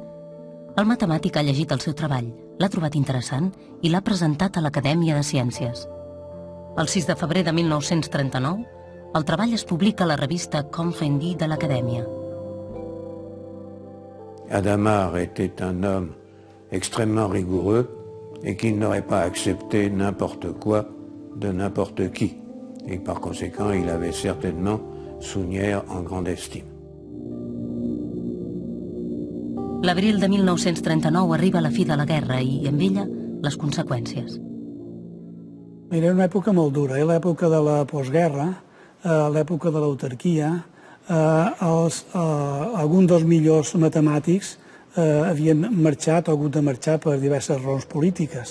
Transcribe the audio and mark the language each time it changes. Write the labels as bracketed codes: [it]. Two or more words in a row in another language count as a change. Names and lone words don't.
[ca] El matemàtic ha llegit el seu treball, l'ha trobat interessant i l'ha presentat a l'Acadèmia de Ciències. El 6 de febrer de 1939, el treball es publica a la revista Confendi de l'Acadèmia. [fr] Hadamard était un homme extrêmement rigoureux et qui n'aurait pas accepté n'importe quoi de n'importe qui. Et par conséquent, il avait certainement Sunyer en grande estime. [ca] L'abril de 1939 arriba la fi de la guerra i, amb ella, les conseqüències. Era una època molt dura, l'època de la postguerra, l'època de l'autarquia. Alguns dels millors matemàtics havien marxat o hagut de marxar per diverses raons polítiques.